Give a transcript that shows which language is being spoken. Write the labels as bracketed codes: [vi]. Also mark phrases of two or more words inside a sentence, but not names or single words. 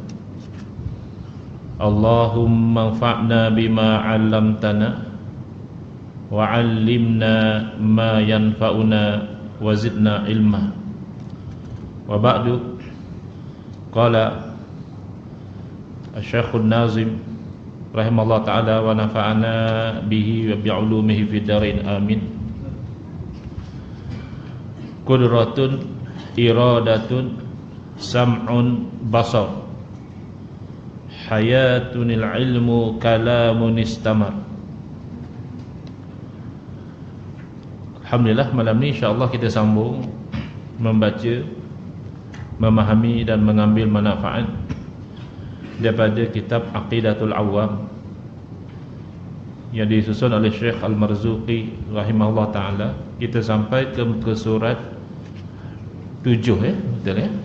[ar] اللهم انفعنا بما علمتنا وعلمنا ما ينفعنا وزدنا علما. وبعد. قال الشيخ الناظم رحمه الله تعالى ونفعنا به وبعلومه في الدارين آمين. قدرة إرادة سمع بصر حياة العلم كلام استمر. [ms] Alhamdulillah, malam ni insya-Allah kita sambung membaca, memahami dan mengambil manfaat daripada kitab Aqidatul Awam yang disusun oleh Syekh Al-Marzuqi [ar] رحمه الله تعالى. [ms] Kita sampai ke muka surat 7 betul ya.